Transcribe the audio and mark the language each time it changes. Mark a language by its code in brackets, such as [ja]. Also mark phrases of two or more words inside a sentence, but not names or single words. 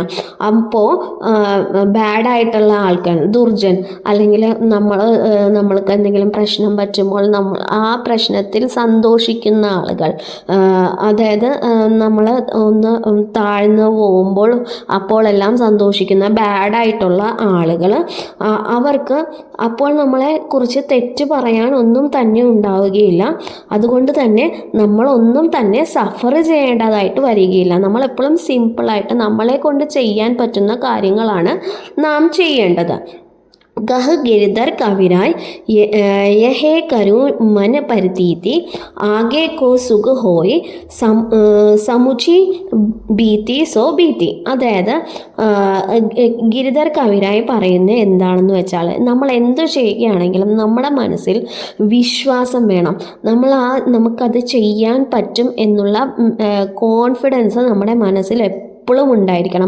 [ml] അപ്പോൾ ബാഡായിട്ടുള്ള ആൾക്കാർ, ദുർജൻ, അല്ലെങ്കിൽ നമ്മൾക്ക് എന്തെങ്കിലും പ്രശ്നം പറ്റുമ്പോൾ ആ പ്രശ്നത്തിൽ സന്തോഷിക്കുന്ന ആളുകൾ, അതായത് നമ്മൾ ഒന്ന് താഴ്ന്നു പോകുമ്പോൾ അപ്പോഴെല്ലാം സന്തോഷിക്കുന്ന ബാഡായിട്ടുള്ള ആളുകൾ, അവർക്ക് അപ്പോൾ നമ്മളെ കുറിച്ച് തെറ്റ് പറയാൻ ഒന്നും തന്നെ ഉണ്ടാവുകയില്ല. അതുകൊണ്ട് തന്നെ നമ്മളൊന്നും തന്നെ സഫർ ചെയ്യേണ്ടതായിട്ട് വരികയില്ല. നമ്മളെപ്പോഴും സിമ്പിളായിട്ട് നമ്മളെ കൊണ്ട് ചെയ്യാൻ പറ്റുന്ന കാര്യങ്ങളാണ് നാം ചെയ്യേണ്ടത്. [hi] गह गिरधर कविराय यह करूँ मन परतीति आगे को सुख होय समुचि भीति सो भीति, [ml] അതായത് ഗിരിധർ കവിരായി പറയുന്നത് എന്താണെന്ന് വെച്ചാൽ, നമ്മൾ എന്തു ചെയ്യുകയാണെങ്കിലും നമ്മുടെ മനസ്സിൽ വിശ്വാസം വേണം. നമുക്കത് ചെയ്യാൻ പറ്റും എന്നുള്ള കോൺഫിഡൻസ് നമ്മുടെ മനസ്സിൽ എപ്പോഴും ഉണ്ടായിരിക്കണം.